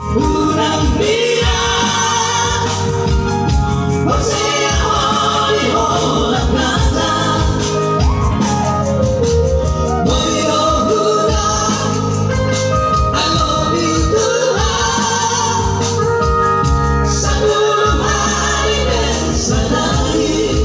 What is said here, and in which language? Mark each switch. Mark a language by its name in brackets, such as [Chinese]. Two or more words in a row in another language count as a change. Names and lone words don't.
[Spanish] una vida, o sea, hoy o la plata. Hoy lo juro, [English] I love you too hard. [Indonesian] Sabur hari dan sadari.